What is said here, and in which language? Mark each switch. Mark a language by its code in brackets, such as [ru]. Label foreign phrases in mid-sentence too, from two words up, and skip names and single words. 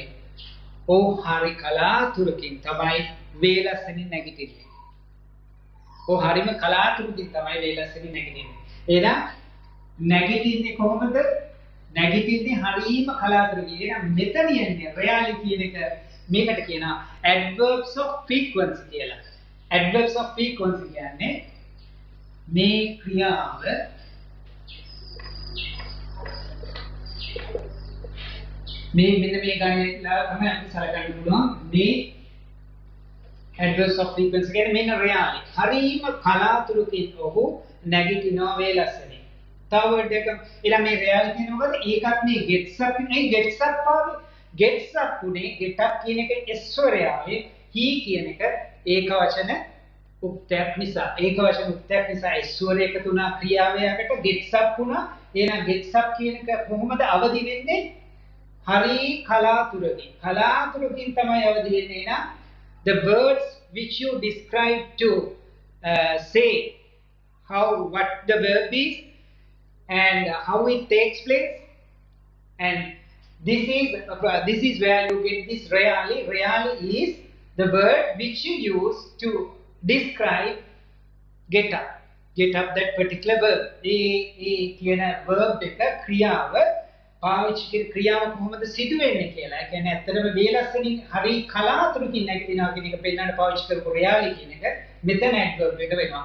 [si] Oh, hari කලාතුරකින් තමයි වේලස්සනින් නැගිටින්නේ. Oh, හරිම කලාතුරකින් තමයි වේලස්සනින් නැගිටින්නේ. එහෙනම් නැගිටින්නේ කොහොමද? නැගිටින්නේ හරිම කලාතුරකින්. එහෙනම් මෙතන යන්නේ rarely කියන එක මේකට කියනවා [en] adverbs of frequency [si] කියලා. [en] adverbs of frequency [si] කියන්නේ මේ ක්‍රියාව මේ මෙන්න මේ ගණනලා තමයි අපි සලකන්න පුළුවන්. මේ [en] adverbs of frequency [si] කියන්නේ මෙන්න rarely. හරිම කලාතුරකින් ඔහු නැගිටිනවා වේලස්සනේ. තව වර්ඩ් එක ඊළඟ මේ rarely කියන මොකද? ඒකත් මේ [en] gets up [si] නේ [en] gets up [si] ආවේ. [en] gets up [si] උනේ [en] get up [si] කියන එක s ස්වරය ආවේ. he කියන එක ඒක වචන උක්තයක් නිසා. ඒක වචන උක්තයක් නිසා s ස්වරය එකතු වුණා ක්‍රියාවයකට [en] gets up [si] වුණා. එහෙනම් [en] gets up [si] කියන එක කොහොමද අවදි වෙන්නේ? hari කලාතුරකින්. කලාතුරකින් තමයි අවදි වෙන්නේ. [en] එහෙනම් the words which you describe to say what the verb is and how it takes place, and this is where you get this rarely. Rarely is the word which you use to describe get up that particular verb. [si] ඒ කියන verb එක ක්‍රියාව පාවිච්චි කරන ක්‍රියාව කොහොමද සිදු වෙන්නේ කියලා. ඒ කියන්නේ ඇත්තටම වේලස්සනින් හරි කලාතුරකින් නැගිටිනවා කියන එක පෙන්වන්න පාවිච්චි කරපු rarely කියන එක මෙතන adverb එක වෙනවා.